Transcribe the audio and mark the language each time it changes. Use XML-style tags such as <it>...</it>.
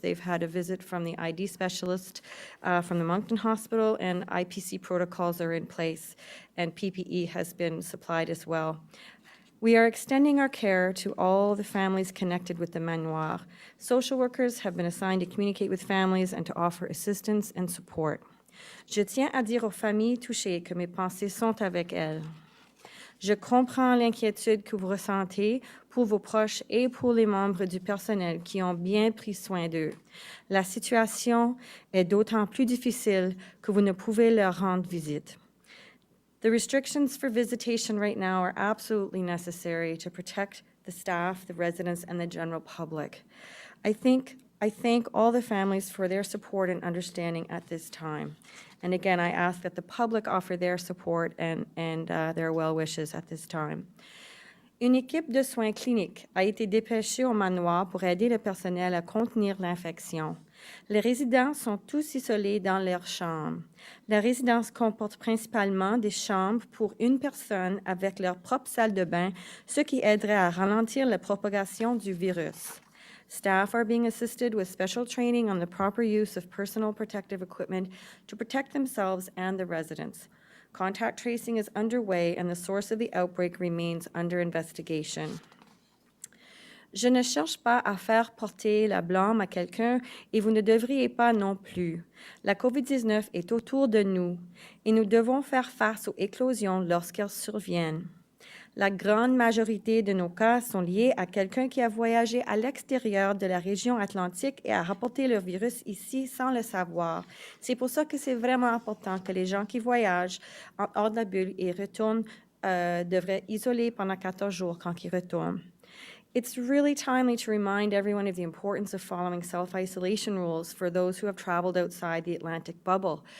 <en>They've had a visit from the ID specialist from the Moncton Hospital, and IPC protocols are in place, and PPE has been supplied as well. We are extending our care to all the families connected with the manoir. Social workers have been assigned to communicate with families and to offer assistance and support.</en> <fr>Je tiens à dire aux familles touchées que mes pensées sont avec elles. Je comprends l'inquiétude que vous ressentez pour vos proches et pour les membres du personnel qui ont bien pris soin d'eux. La situation est d'autant plus difficile que vous ne pouvez leur rendre visite.</fr> <en>The restrictions for visitation right now are absolutely necessary to protect the staff, the residents, and the general public. I thank all the families for their support and understanding at this time. And again, I ask that the public offer their support and their well wishes at this time.</en> <fr>Une équipe de soins cliniques a été dépêchée au manoir pour aider le personnel à contenir l'infection. Les résidents sont tous isolés dans leurs chambres. La résidence comporte principalement des chambres pour une personne avec leur propre salle de bain, ce qui aiderait à ralentir la propagation du virus.</fr> <en>Staff are being assisted with special training on the proper use of personal protective equipment to protect themselves and the residents. Contact tracing is underway, and the source of the outbreak remains under investigation.</en> <fr>Je ne cherche pas à faire porter la blâme à quelqu'un et vous ne devriez pas non plus. La COVID-19 est autour de nous et nous devons faire face aux éclosions lorsqu'elles surviennent. La grande majorité de nos cas sont liés à quelqu'un qui a voyagé à l'extérieur de la région atlantique et a rapporté le virus ici sans le savoir. C'est pour ça que c'est vraiment important que les gens qui voyagent hors de la bulle et retournent devraient isoler pendant 14 jours quand ils retournent.</fr> <en>It's really timely to remind everyone of the importance of following self-isolation rules for those who have traveled outside the Atlantic bubble.</en>